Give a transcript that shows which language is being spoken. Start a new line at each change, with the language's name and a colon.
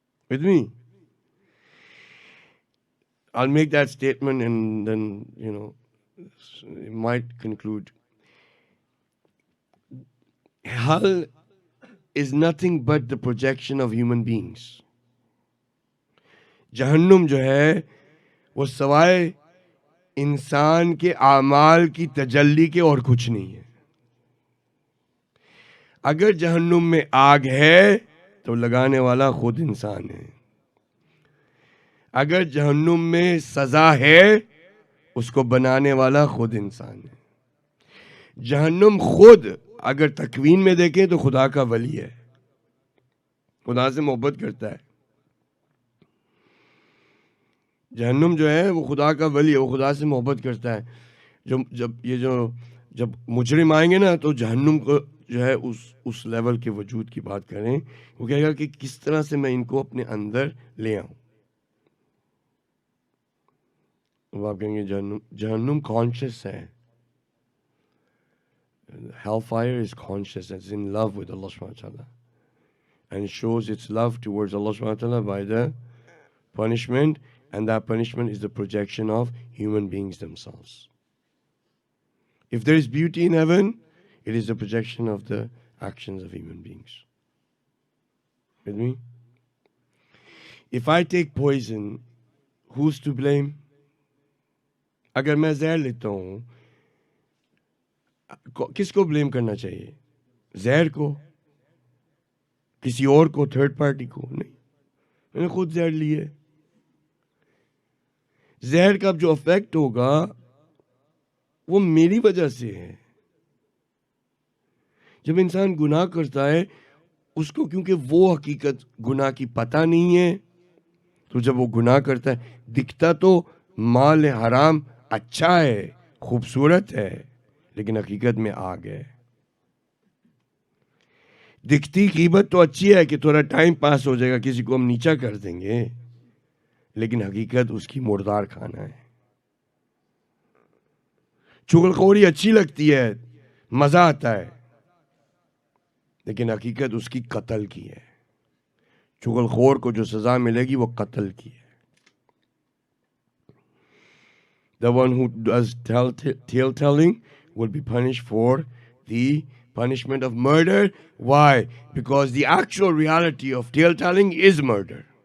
English: With me? I'll make that statement and then, it might conclude. Hell is nothing but the projection of human beings.
Hindi: जहन्नुम जो है वो सवाए इंसान के आमाल की तजल्ली के और कुछ नहीं है. अगर जहन्नुम में आग है तो लगाने वाला खुद इंसान है. अगर जहन्नुम में सजा है उसको बनाने वाला खुद इंसान है. जहन्नुम खुद अगर तकवीन में देखें तो खुदा का वली है, खुदा से मोहब्बत करता है. जहन्नुम जो है वो खुदा का वली है, वो खुदा से मोहब्बत करता है. जब मुजरिम आएंगे ना, तो जहन्नुम को जो है उस लेवल के वजूद की बात करें, वो कहेगा कि किस तरह से मैं इनको अपने अंदर ले आऊं. वो आप कहेंगे जहन्नुम कॉन्शियस है.
English: Hellfire is conscious, it's in love with Allah subhanahu wa ta'ala, and it shows its love towards Allah subhanahu wa ta'ala by the punishment, and that punishment is the projection of human beings themselves. If there is beauty in heaven, it is the projection of the actions of human beings. With me? If I take poison, who's to blame?
Hindi: अगर मैं जहर लेता हूँ, किसको blame करना चाहिए? जहर को? किसी और को? थर्ड पार्टी को? नहीं, मैंने खुद जहर लिए. जहर का जो इफेक्ट होगा वो मेरी वजह से है. जब इंसान गुनाह करता है, उसको क्योंकि वो हकीकत गुनाह की पता नहीं है, तो जब वो गुनाह करता है, दिखता तो माल हराम अच्छा है, खूबसूरत है, लेकिन हकीकत में आग है. दिखती कीमत तो अच्छी है कि थोड़ा टाइम पास हो जाएगा, किसी को हम नीचा कर देंगे, लेकिन हकीकत उसकी मुर्दार खाना है. चुगलखोरी अच्छी लगती है, मजा आता है, लेकिन हकीकत उसकी कत्ल की है. चुगलखोर को जो सजा मिलेगी वो कत्ल की है.
English: The one who does tale telling will be punished for the punishment of murder. Why? Because the actual reality of tale telling is murder.